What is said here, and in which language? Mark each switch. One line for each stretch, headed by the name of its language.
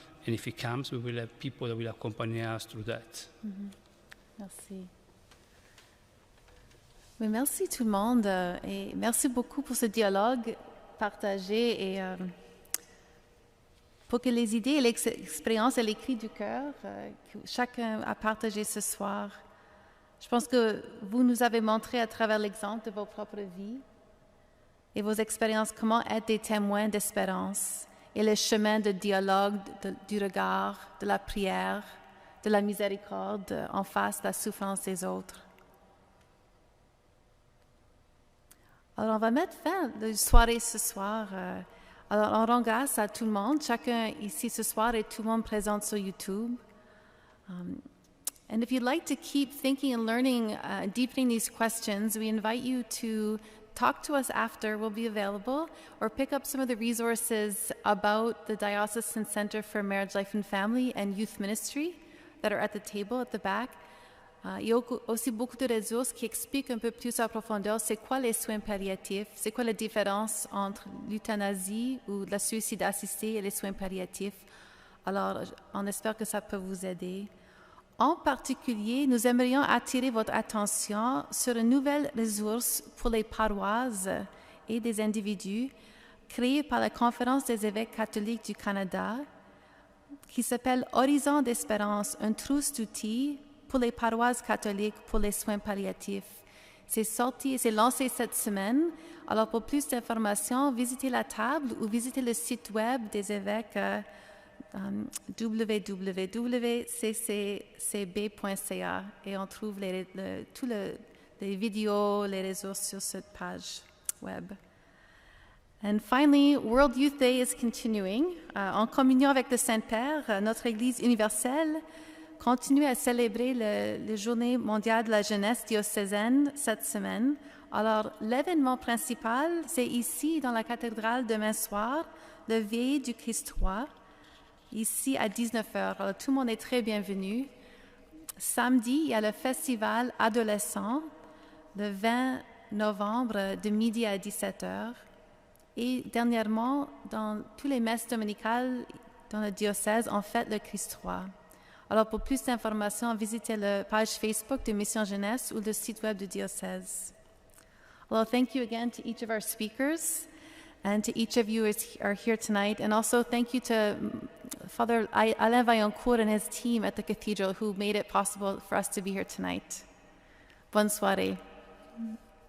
English: And if it comes, we will have people that will accompany us through that.
French: Merci. Oui, merci tout le monde et merci beaucoup pour ce dialogue partagé et pour que les idées et l'expérience et les cris du cœur que chacun a partagé ce soir. Je pense que vous nous avez montré à travers l'exemple de vos propres vies et vos expériences comment être des témoins d'espérance et le chemin de dialogue, du regard, de la prière, de la miséricorde en face de la souffrance des autres. Alors, on va mettre fin à la soirée ce soir. Alors, on rend grâce à tout le monde, chacun ici ce soir et tout le monde présent sur YouTube.
English: And if you'd like to keep thinking and learning, deepening these questions, we invite you to talk to us after. We'll be available, or pick up some of the resources about the Diocesan Center for Marriage, Life and Family and Youth Ministry that are at the table at the back.
French: Il y a aussi beaucoup de ressources qui expliquent un peu plus en profondeur c'est quoi les soins palliatifs, c'est quoi la différence entre l'euthanasie ou la suicide assistée et les soins palliatifs. Alors, on espère que ça peut vous aider. En particulier, nous aimerions attirer votre attention sur une nouvelle ressource pour les paroisses et des individus créée par la Conférence des évêques catholiques du Canada qui s'appelle Horizon d'espérance, un trousse d'outils pour les paroisses catholiques pour les soins palliatifs. C'est sorti et c'est lancé cette semaine. Alors, pour plus d'informations, visitez la table ou visitez le site web des évêques www.cccb.ca et on trouve toutes les vidéos, les ressources sur cette page web.
English: And finally, World Youth Day is continuing.
French: En communion avec le Saint-Père, notre Église universelle continue à célébrer la Journée mondiale de la jeunesse diocésaine cette semaine. Alors, l'événement principal, c'est ici, dans la cathédrale, demain soir, le Veillée du Christ roi, ici à 19h. Alors, tout le monde est très bienvenu. Samedi, il y a le festival adolescent, le 20 novembre, de midi à 17h. Et dernièrement, dans tous les messes dominicales dans le diocèse, on fête le Christ roi. Alors, pour plus d'informations, visitez la page Facebook de Mission Jeunesse ou le site web du diocèse.
English: Well, thank you again to each of our speakers and to each of you who are here tonight. And also thank you to Father Alain Vaillancourt and his team at the cathedral who made it possible for us to be here tonight.
French: Bonne soirée.